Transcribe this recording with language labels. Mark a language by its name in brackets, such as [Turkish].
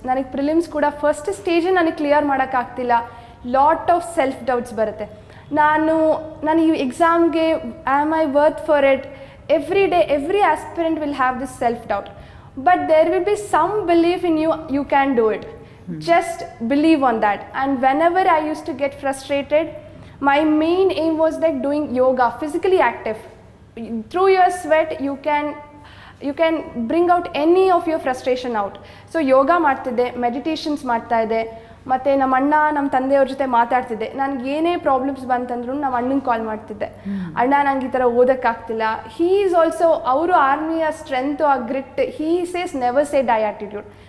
[Kannada] ನನಗೆ ಪ್ರಿಲಿಮ್ಸ್ ಕೂಡ first stage ನನಗೆ clear ಮಾಡೋಕ್ಕಾಗ್ತಿಲ್ಲ. Lot of self doubts ಬರುತ್ತೆ. ನಾನು ಈ ಎಕ್ಸಾಮ್ಗೆ [English] Am I worth for it? Every day every aspirant will have this self doubt, but there will be some believe in you can do it. Just believe on that. And whenever I use to get frustrated, my main aim was like doing yoga, physically active. Through your sweat you can bring out any of your frustration out. [Kannada] So yoga ಮಾಡ್ತಿದ್ದೆ, meditations ಮಾಡ್ತಾ ಇದ್ದೆ, ಮತ್ತು ನಮ್ಮ ಅಣ್ಣ ನಮ್ಮ ತಂದೆಯವ್ರ ಜೊತೆ ಮಾತಾಡ್ತಿದ್ದೆ. ನನಗೆ ಏನೇ ಪ್ರಾಬ್ಲಮ್ಸ್ ಬಂತಂದ್ರೂ ನಮ್ಮ ಅಣ್ಣಂಗೆ ಕಾಲ್ ಮಾಡ್ತಿದ್ದೆ, ಅಣ್ಣ ನಂಗೆ ಈ ಥರ ಓದೋಕ್ಕಾಗ್ತಿಲ್ಲ. [English] He is also, ಅವರು ಆರ್ಮಿಯ strength, ಆ grit, he says never say die attitude.